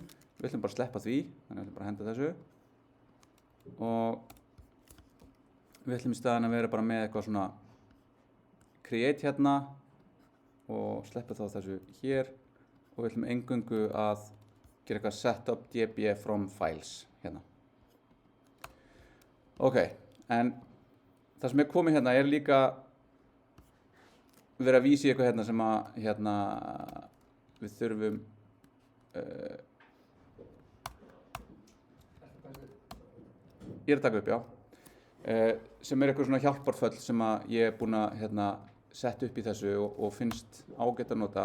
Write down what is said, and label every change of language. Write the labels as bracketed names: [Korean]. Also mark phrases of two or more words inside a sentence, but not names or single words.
[Icelandic] Við ætlum bara að sleppa því, þannig að við ætlum bara að henda þessu og við ætlum í staðinn að vera bara með eitthvað svona create hérna og sleppa þá þessu hér og við ætlum eingöngu að gera eitthvað [English] setup db from files [Icelandic] hérna. Ok, en það sem er komið hérna er líka verið að vísa í eitthvað hérna sem að hérna við þurfum ég er að taka upp, já, sem er eitthvað svona hjálparföll sem að ég er búinn að hérna setja upp í þessu og finnst ágætt að nota.